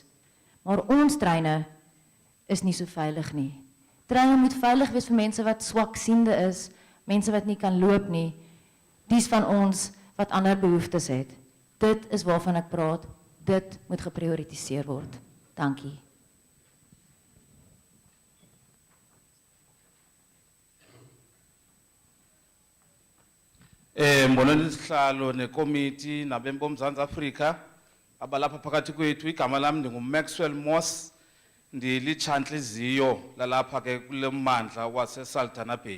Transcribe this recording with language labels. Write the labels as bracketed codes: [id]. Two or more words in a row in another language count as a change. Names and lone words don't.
[af] Maar ons treine is nie so veilig nie. Treine moet veilig wees vir mense wat swaksiende is, mense wat nie kan loop nie, dies van ons wat ander behoeftes het. Dit is waarvan ek praat, dit moet geprioritiseer word. Dankie. [xh] Mbonani isihlalo nekomiti nabembo uMzantsi Afrika abalapha phakathi kwethu. Igama lami ndinguMaxwell Moss, ndilitshantliziyo lalapha ke kule mmandla waseSaldanha Bay.